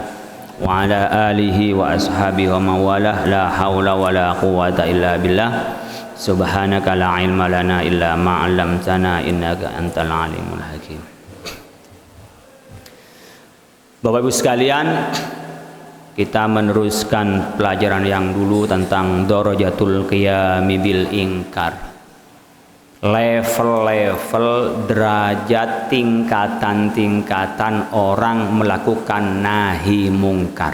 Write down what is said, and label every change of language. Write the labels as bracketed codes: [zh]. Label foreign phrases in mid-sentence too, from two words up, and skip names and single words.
[ar] وعلى آله وأصحابه ومولاه لا حول ولا قوة إلا بالله سبحانك لا علم لنا إلا ما علمتنا إنك أنت العليم الحكيم. [id] Bapak Ibu sekalian, kita meneruskan pelajaran yang dulu tentang [ar] درجات القيام بالإنكار. [id] Level-level derajat tingkatan-tingkatan orang melakukan nahi mungkar.